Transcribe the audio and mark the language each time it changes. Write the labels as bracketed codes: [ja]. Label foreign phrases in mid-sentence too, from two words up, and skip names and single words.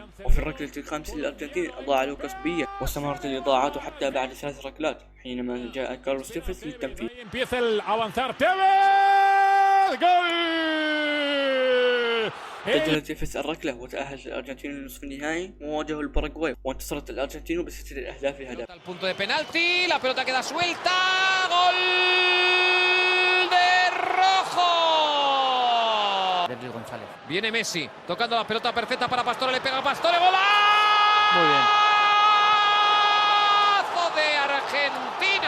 [ar] وفي الركلة الخامسة للأرجنتين أضاع لوكاس بيا، واستمرت الإضاعات حتى بعد 3 ركلات حينما جاء كارلوس تيفيز للتنفيذ. سجل تيفيز الركلة، وتأهلت الأرجنتين لنصف النهائي، وواجهوا الباراغواي، وانتصرت الأرجنتين ب6 أهداف لهدف. [es] Punto de penalti, la pelota queda suelta, gol de Rojo. Viene Messi, tocando la pelota perfecta para Pastore, le pega a Pastore, ¡golazo! Muy bien. De Argentina.